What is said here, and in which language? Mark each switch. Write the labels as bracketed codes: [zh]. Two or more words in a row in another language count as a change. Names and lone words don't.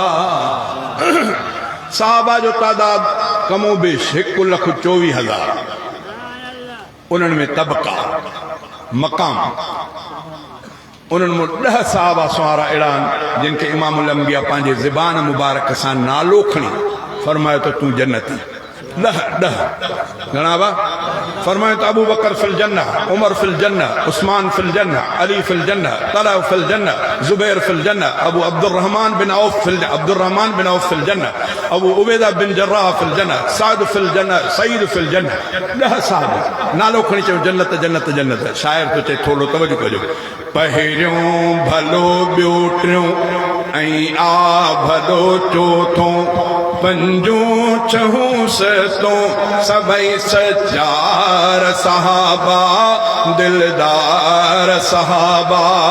[sd] सहाबा जो तादाद कमो बेश 1,24,000 उन्हनि में तबका मक़ाम उन्हनि में 10 साहबा सुवारा अहिड़ा आहिनि जिन खे इमामुल अंबिया पंहिंजे ज़बान मुबारक सां नालो खणी फरमायो त तूं जन्नती 10 घणा बा फरमायो त [ar] أبو بكر في الجنة عمر في الجنة عثمان في الجنة علي في الجنة طلحة في الجنة الزبير في الجنة أبو عبد الرحمن بن عوف في الجنة أبو عبيدة بن الجراح في الجنة سعد في الجنة سعيد في الجنة [sd] 10 साहब नालो खणी चयो जन्नत जन्नत जन्नत शायर तो चए थोरो तवजो कजो पहिरियों भलो ॿियो टियों ऐं आ भलो चोथों पंजों चहूं सतों सभई सचार सहाबा दिलदार सहाबा